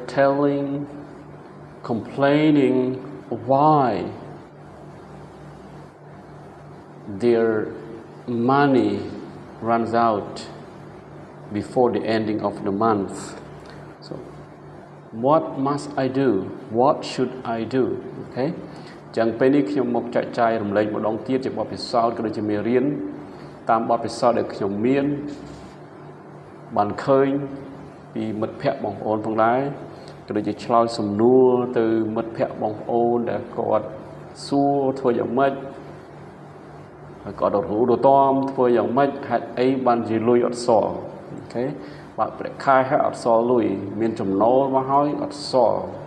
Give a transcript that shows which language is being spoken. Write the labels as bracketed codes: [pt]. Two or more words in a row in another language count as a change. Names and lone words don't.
[en] complaining why their money runs out before the ending of the month. So what must I do? What should I do? Okay? [km] ចឹងពេលនេះខ្ញុំមកចែកចាយរំលែកម្ដងទៀតជាបទពិសោធន៍ក៏ដូចជាមេរៀនតាមបទពិសោធន៍ដែលខ្ញុំមានបានឃើញពីមិត្តភ័ក្តិបងប្អូនផងដែរក៏ដូចជាឆ្លើយសំណួរទៅមិត្តភ័ក្តិបងប្អូនដែលគាត់សួរធ្វើយ៉ាងម៉េចហើយក៏រੂរទាំធ្វើយ៉ាងម៉េចហេតុអីបានជាលុយអត់សល់អូខេបើប្រាក់ខែហើយអត់សល់លុយមានចំណូលមកហើយអត់សល់